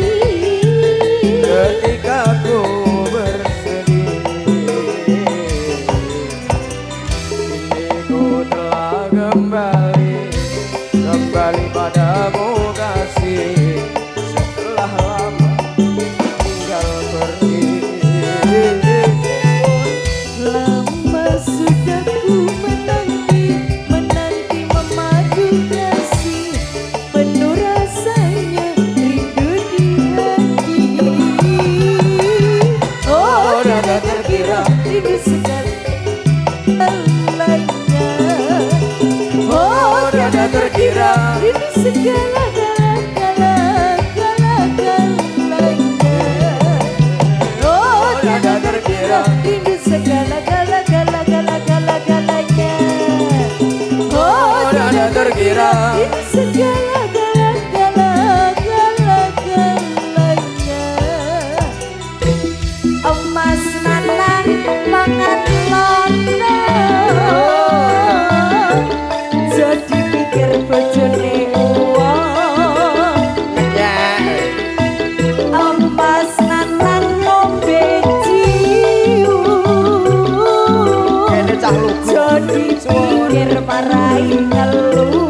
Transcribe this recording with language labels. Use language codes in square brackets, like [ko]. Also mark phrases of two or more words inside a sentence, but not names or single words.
[id] ketika ku bersedih, kini ku telah kembali padamu kasih, setelah lama tinggal pergi. Lama sudah ku menanti memadu kasih, penuh rasanya rindu di hati. Oh, tiada terkira rindu segalanya. Oh, tiada terkira rindu segala-galanya. Oh, tiada terkira rindu segala-galanya. Oh, Tiada terkira rindu segala-galanya. [jv] Emas Nanang mangan lontong, jadi pikir bojone uang. Emas Nanang ngombe ciu, kene cah lugu. jadi pikir marai ngeluh.